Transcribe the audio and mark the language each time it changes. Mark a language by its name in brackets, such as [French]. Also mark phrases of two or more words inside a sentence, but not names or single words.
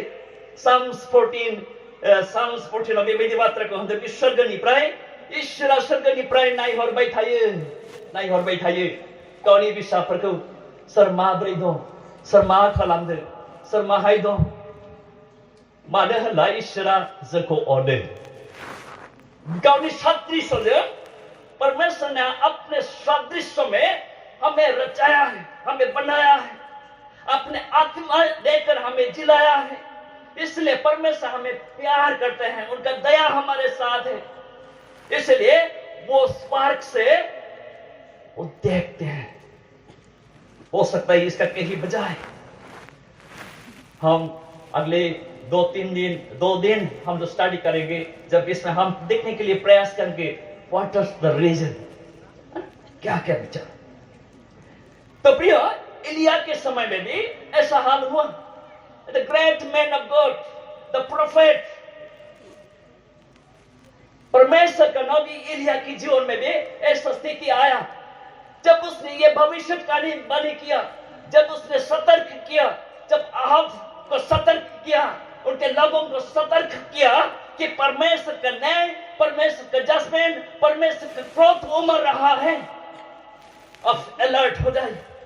[Bodo] Psalms 14 बेबायदि बाथ्राखौ होनदों, बे सोरगोनिफ्राय इसोरा सोरगोनिफ्राय नायहरबाय थायो गावनि फिसाफोरखौ। सोर माब्रै दं, सोर मा खालामदों, सोर माहाय दं? मानो होनब्ला इसोरा जोंखौ अनो। गावनि सादृश्यजों, [Hindi] परमेश्वर ने अपने सादृश्य में हमें रचाया है, हमें बनाया है, अपने आत्मा देकर हमें जिलाया है। इसलिए परमेश्वर हमें प्यार करते हैं, उनका दया हमारे साथ है। इसलिए वो स्पार्क से वो देखते हैं। हो सकता है इसका कहीं बजाय हम अगले 2 दिन हम जो स्टडी करेंगे, जब इसमें हम देखने के लिए प्रयास करेंगे [English] what is the reason, [Hindi] क्या विचार। तो प्रिय, एलिया के समय में भी ऐसा हाल हुआ। [English] the great man of God, the prophet, [Hindi] परमेश्वर का नबी एलिया की जीवन में भी ऐसा स्थिति आया। जब उसने ये भविष्यवाणी किया, जब उसने सतर्क किया, जब अहाब को सतर्क किया, उनके लोगों को सतर्क किया कि परमेश्वर का न्याय, परमेश्वर का जजमेंट, परमेश्वर का क्रोध उमड़ रहा है, अब अलर्ट हो जाए।